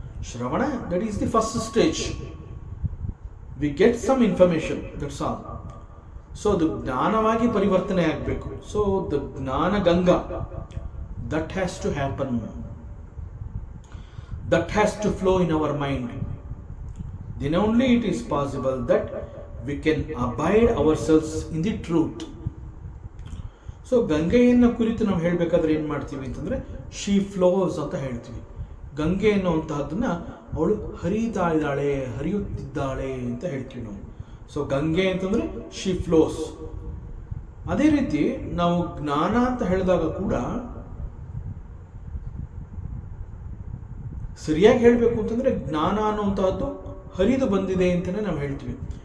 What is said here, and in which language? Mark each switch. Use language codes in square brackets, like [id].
[en] ಶ್ರವಣ that is the first stage. We get some information, that's all. [kn] So ಅದು ಜ್ಞಾನವಾಗಿ ಪರಿವರ್ತನೆ ಆಗಬೇಕು. [en] So the ಜ್ಞಾನ Ganga that has to happen, that has to flow in our mind. Then only it is possible that we can abide ourselves in the truth. [kn] So ಗಂಗೆಯನ್ನು ಕುರಿತು ನಾವು ಹೇಳಬೇಕಾದ್ರೆ ಏನು ಮಾಡ್ತೀವಿ ಅಂತಂದರೆ [en] she flows [kn] ಅಂತ ಹೇಳ್ತೀವಿ. ಗಂಗೆ ಅನ್ನುವಂತಹದ್ದನ್ನು ಅವಳು ಹರಿತಾ ಇದ್ದಾಳೆ, ಹರಿಯುತ್ತಿದ್ದಾಳೆ ಅಂತ ಹೇಳ್ತೀವಿ ನಾವು. ಸೊ ಗಂಗೆ ಅಂತಂದರೆ [en] She flows. [kn] ಅದೇ ರೀತಿ ನಾವು ಜ್ಞಾನ ಅಂತ ಹೇಳಿದಾಗ ಕೂಡ ಸರಿಯಾಗಿ ಹೇಳಬೇಕು ಅಂತಂದರೆ ಜ್ಞಾನ ಅನ್ನುವಂತಹದ್ದು ಹರಿದು ಬಂದಿದೆ ಅಂತಲೇ ನಾವು ಹೇಳ್ತೀವಿ.